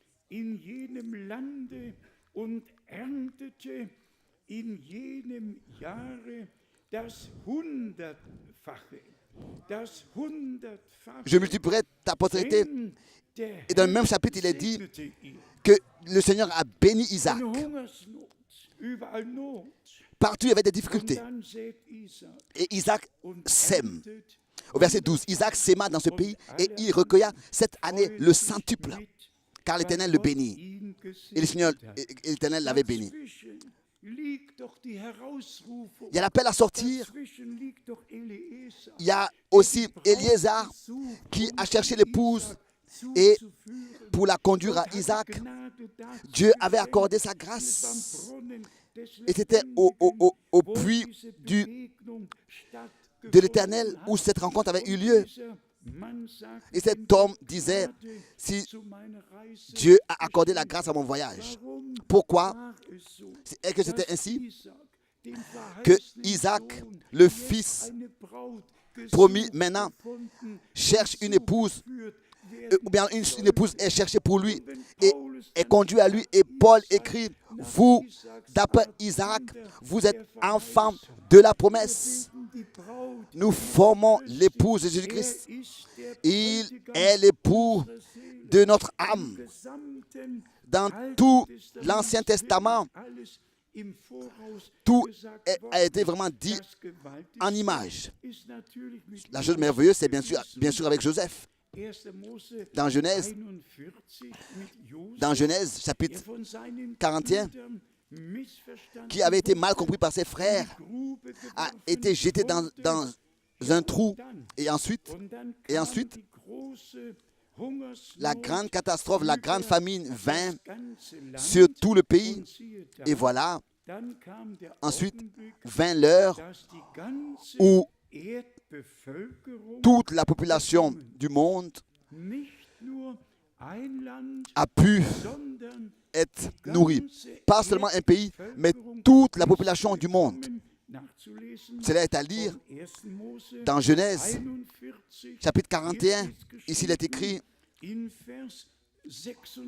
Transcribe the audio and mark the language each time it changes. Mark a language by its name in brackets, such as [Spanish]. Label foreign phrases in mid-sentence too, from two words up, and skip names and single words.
[German] in jenem Lande und erntete in jenem Jahre das Hundertfache. Das Hundertfache. [French] Je multiplierai ta postérité. [German] Denn der [French] Et dans le même [German] Herr [French] chapitre, il est dit [German] segnete ihn. [French] que le Seigneur a béni Isaac. [German] Eine Hungersnot, überall Not. [French] Partout, il y avait des [German] Und [French] difficultés. [German] dann sät Isaac [French] Et Isaac [German] und [French] sème. [German] erntet [French] Au verset 12, Isaac sêma dans ce pays et il recueilla cette année le centuple, [German] mit, [French] car [German] was [French] l'Éternel le [German] Gott [French] bénit. [German] ihn [French] Et le Seigneur, [German] gesegnet hat. [French] et l'Éternel l'avait béni. [German] Dazwischen liegt doch die Herausrufung. [French] Il y a l'appel à sortir. [German] Dazwischen liegt doch Eliezer, [French] Il y a [German] der [French] aussi [German] die Braut [French] Éliézer [German] gesucht, [French] qui [German] um [French] a cherché [German] zu [French] l'épouse [German] Isaak [French] et [German] zuzuführen. [French] pour la conduire à [German] Gott hatte [French] Isaac. [German] Gnade dazu [French] Dieu avait [German] geschenkt. [French] accordé sa [German] Es war am [French] grâce. [German] Brunnen des [French] Et c'était au [German] Lebendigen, [French] au [German] wo [French] puits [German] diese [French] du, [German] Begegnung [French] de l'Éternel [German] stattgefunden [French] où [German] hat. [French] cette rencontre avait eu [German] Und [French] lieu. [German] dieser Mann sagte, [French] Et cet [German] wenn [French] homme [German] Gott [French] disait, [German] Gnade [French] si [German] zu meiner Reise [French] Dieu a accordé la [German] geschenkt [French] grâce à mon voyage. [German] Warum [French] Pourquoi [German] war es so, [French] est-ce que c'était [German] dass [French] ainsi [German] Isaak, den [French] que [German] verheißenen [French] Isaac, [German] Sohn, [French] le [German] jetzt [French] fils [German] eine Braut [French] promis [German] gesucht, [French] maintenant, [German] gefunden, [French] cherche une épouse, [German] zugeführt [French] ou bien une épouse est cherchée pour lui [German] Und wenn [French] et [German] Paulus [French] est [German] dann [French] conduit à lui. Et Paul écrit, vous, d'après Isaac, vous êtes enfants de la promesse. [German] die Braut, [French] Nous formons l'épouse de Jésus-Christ. [German] ist der [French] Il [German] Bräutigam [French] est l'époux [German] unserer Seele. [French] de notre [German] Im [French] âme. [German] gesamten [French] Dans [German] Alten [French] tout [German] Testament [French] l'Ancien Testament, [German] wird alles im Voraus [French] tout [German] gesagt [French] a [German] worden. [French] été vraiment dit [German] Das Gewaltigste [French] en image. [German] ist natürlich mit [French] La chose merveilleuse, c'est bien sûr avec Joseph. [German] 1. Mose [French] Dans Genèse, [German] 41 mit Josef, [French] dans Genèse [German] der [French] chapitre [German] von seinen [French] 41, [German] Brüdern missverstanden [French] qui avait été mal [German] wurde, [French] compris par ses frères, [German] in die Grube [French] a [German] geworfen [French] été jeté dans [German] wurde. [French] un trou. [German] Dann, [French] Et ensuite, [German] und dann [French] et [German] kam [French] ensuite, [German] die große Hungersnot [French] la grande catastrophe, la grande famine vint [German] das ganze Land. [French] sur tout le pays. [German] Und siehe da, [French] Et voilà, [German] dann kam der [French] ensuite [German] Augenblick, [French] vint l'heure [German] dass die ganze [French] où [German] Erdbevölkerung [French] toute la population du monde [German] nicht nur ein Land, [French] a pu [German] sondern [French] être nourrie. Pas seulement un pays, mais toute la population du monde. [German] nachzulesen [French] Cela est à lire [German] von 1. Mose [French] dans Genèse [German] 41, [French] chapitre 41. Ici, il est écrit [German] in Vers 56